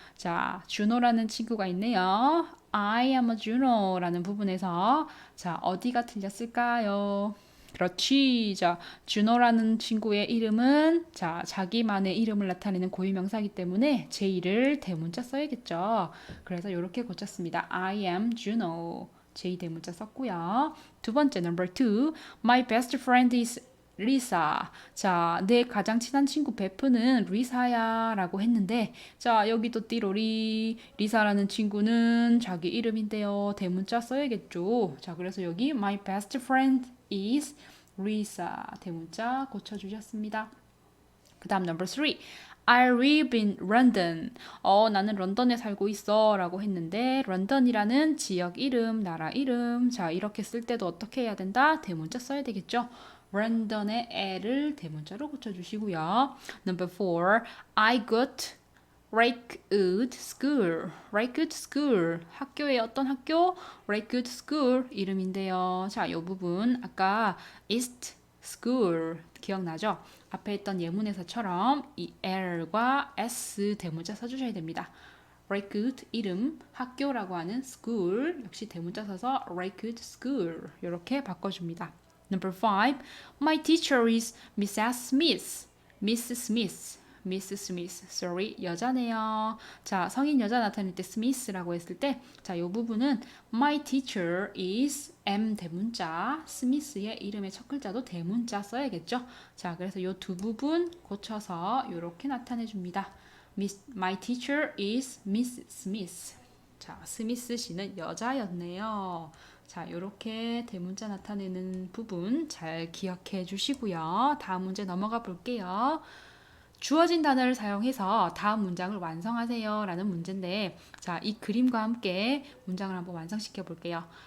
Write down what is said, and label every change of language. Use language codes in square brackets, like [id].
[ko] 자, Juno라는 친구가 있네요. [en] I am a Juno [ko] 라는 부분에서 자, 어디가 틀렸을까요? 그렇지. 자, Juno라는 친구의 이름은 자, 자기만의 이름을 나타내는 고유명사이기 때문에 J를 대문자 써야겠죠. 그래서 이렇게 고쳤습니다. [en] I am Juno. J [ko] 대문자 썼고요. 두 번째, [en] number two, my best friend is 리사. [ko] 자, 내 가장 친한 친구 베프는 리사야 라고 했는데 자, 여기도 띠로리 리사라는 친구는 자기 이름인데요. 대문자 써야겠죠. 자, 그래서 여기 [en] my best friend is [ko] 리사 대문자 고쳐주셨습니다. 그 다음 [en] number 3 I live in London. [ko] 나는 런던에 살고 있어 라고 했는데 런던이라는 지역 이름, 나라 이름 자, 이렇게 쓸 때도 어떻게 해야 된다? 대문자 써야 되겠죠. 런던의 L을 대문자로 고쳐주시고요. [en] Number 4, I got Lakewood School. [ko] Lakewood School. 학교의 어떤 학교? Lakewood School 이름인데요. 자, 이 부분 아까 East School 기억나죠? 앞에 있던 예문에서처럼 이 L과 S 대문자 써주셔야 됩니다. Lakewood 이름, 학교라고 하는 school 역시 대문자 써서 Lakewood School 이렇게 바꿔줍니다. [en] Number 5, my teacher is Mrs. Smith. Miss Smith. Miss Smith. [ko] Sorry, 여자네요. 자, 성인 여자 나타낼 때 Smith라고 했을 때, 자, 이 부분은 [en] my teacher is [ko] M 대문자, Smith의 이름의 첫 글자도 대문자 써야겠죠. 자, 그래서 이 두 부분 고쳐서 이렇게 나타내 줍니다. [en] My teacher is Miss Smith. [ko] 자, 스미스 씨는 여자였네요. 자, 이렇게 대문자 나타내는 부분 잘 기억해 주시고요. 다음 문제 넘어가 볼게요. 주어진 단어를 사용해서 다음 문장을 완성하세요 라는 문제인데 자, 이 그림과 함께 문장을 한번 완성시켜 볼게요.